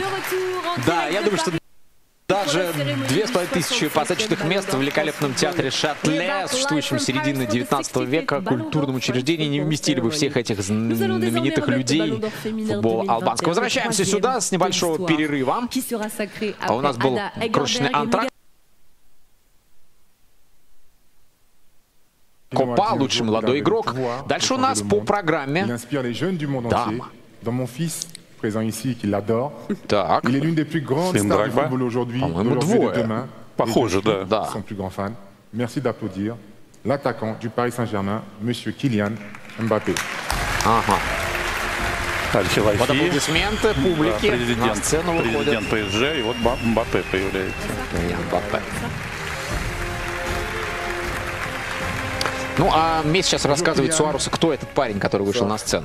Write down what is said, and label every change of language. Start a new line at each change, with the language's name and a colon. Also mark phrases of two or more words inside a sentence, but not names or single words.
Russian: Да, я думаю, что даже 2500 посадочных мест в великолепном театре Шатле, существующем с середины 19 века, культурном учреждении, не вместили бы всех этих знаменитых людей футбола албанского. Возвращаемся сюда с небольшого перерыва. А у нас был крошечный антракт. Копа, лучший молодой игрок. Дальше у нас по программе дама.
French: Présent ici, qui l'adore.
Russian: Так.
French: Il est l'une des plus grandes stars du football aujourd'hui, d'aujourd'hui et de demain.
Russian: Похоже, да.
French: Son plus grand fan. Merci d'applaudir l'attaquant du Paris Saint-Germain, Monsieur Kylian Mbappé.
Russian: Ага. Аль-Хилафи, вот аплодисменты публики. На сцену выходит. Президент ПСЖ, и вот Мбаппе появляется. Мбаппе. Ну, а мне сейчас рассказывает Суарусу, кто этот парень, который вышел на сцену.